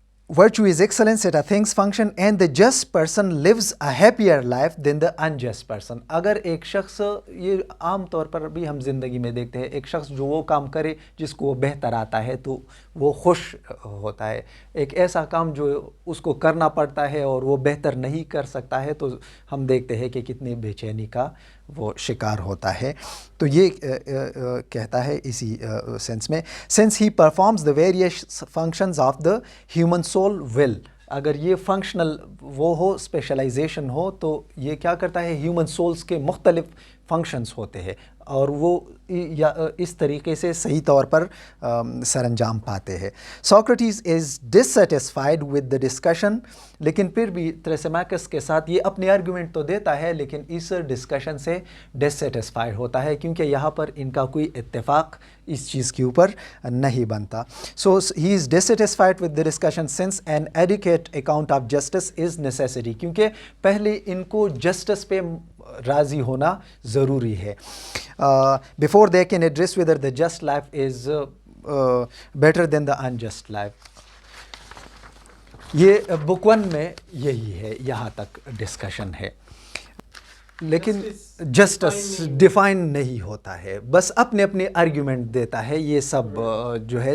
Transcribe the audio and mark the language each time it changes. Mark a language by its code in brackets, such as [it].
[en] Virtue is excellence at a thing's function and the just person lives a happier life than the unjust person. [ur] اگر ایک شخص، یہ عام طور پر بھی ہم زندگی میں دیکھتے ہیں، ایک شخص جو وہ کام کرے جس کو وہ بہتر آتا ہے تو وہ خوش ہوتا ہے. ایک ایسا کام جو اس کو کرنا پڑتا ہے اور وہ بہتر نہیں کر سکتا ہے تو ہم دیکھتے ہیں کہ کتنی بے چینی کا وہ شکار ہوتا ہے. تو یہ کہتا ہے اسی سینس میں [en] since he performs the various functions of the human soul will. [ur] اگر یہ فنکشنل وہ ہو، اسپیشلائزیشن ہو، تو یہ کیا کرتا ہے، ہیومن سولز کے مختلف فنکشنز ہوتے ہیں اور وہ اس طریقے سے صحیح طور پر سر انجام پاتے ہیں. [en] Socrates is dissatisfied with the discussion. [ur] لیکن پھر بھی تھریسیمیکس کے ساتھ یہ اپنی آرگیومنٹ تو دیتا ہے لیکن اس ڈسکشن سے ڈسسیٹسفائیڈ ہوتا ہے کیونکہ یہاں پر ان کا کوئی اتفاق اس چیز کے اوپر نہیں بنتا. [en] So he is dissatisfied with the discussion since an adequate account of justice is necessary. [ur] کیونکہ پہلے ان کو جسٹس پہ راضی ہونا ضروری ہے. [en] Before they can address whether the just life is better than the unjust life. [ur] یہ بک 1 میں یہی ہے، یہاں تک ڈسکشن ہے. لیکن جسٹس ڈیفائن نہیں ہوتا ہے، بس اپنے اپنے آرگیومنٹ دیتا ہے یہ سب جو ہے.